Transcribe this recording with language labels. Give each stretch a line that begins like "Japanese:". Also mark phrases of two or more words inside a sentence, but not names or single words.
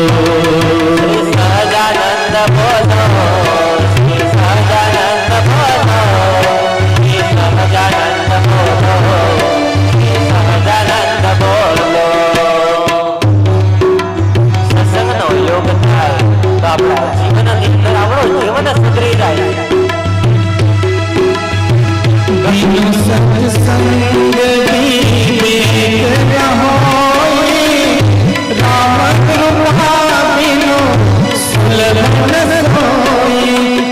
Gujarati: શ્રી સહજાનંદ બોલો, શ્રી સહજાનંદ બોલો, શ્રી સહજાનંદ બોલો, શ્રી સહજાનંદ બોલો. સત્સંગનો યોગ થાય તો આપણા જીવનની અંદર આપણું જીવન સુધરી જાય.
Hindi: बिनु सत्संग विवेक न होई, राम कृपा बिनु सुलभ न सोई.